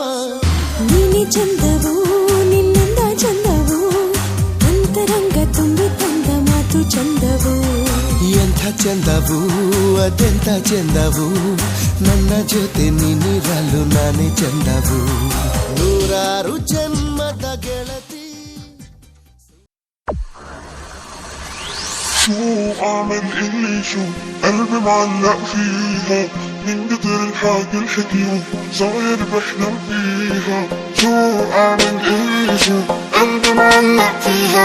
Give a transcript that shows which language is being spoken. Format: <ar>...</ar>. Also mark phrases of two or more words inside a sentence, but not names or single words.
<kn>ನೀನೆ ಚಂದವು ನಿನ್ನಂದ ಚಂದವು ಅಂತರಂಗ ತುಂಬಿ ತಂದ ಮಾತು ಚಂದವು ಎಂಥ ಚಂದವು ಅದೆಂಥ ಚಂದವು ನನ್ನ ಜೊತೆ ನೀನಿರಲು ನಾನೇ ಚಂದವು ನೂರಾರು ಜನ್ಮದ ಗೆಳತಿ</kn> <ar>شو أعمل اللي شو قلبي معلق فيها من كتر الحاجة الحكيو صاير بحلم فيها شو أعمل اللي شو قلبي معلق فيها</ar>